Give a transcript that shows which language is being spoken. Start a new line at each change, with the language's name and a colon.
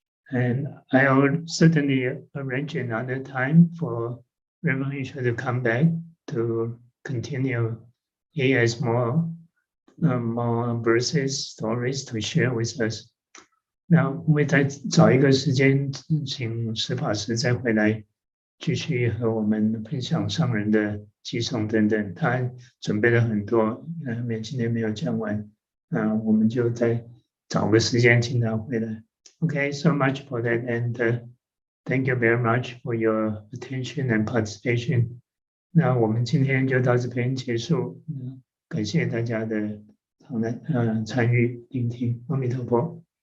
English: And I'll certainly arrange another time for Reverend Isha to come back to continue. He has more verses, stories to share with us.
Chinese: 那我会再找一个时间，请施法师再回来，继续和我们分享上人的寄送等等。他准备了很多，今天没有讲完，我们就再找个时间请他回来。
English: Okay, so much for that, and thank you very much for your attention and participation.
Chinese: 那我们今天就到这边结束，感谢大家的参与聆听。阿弥陀佛。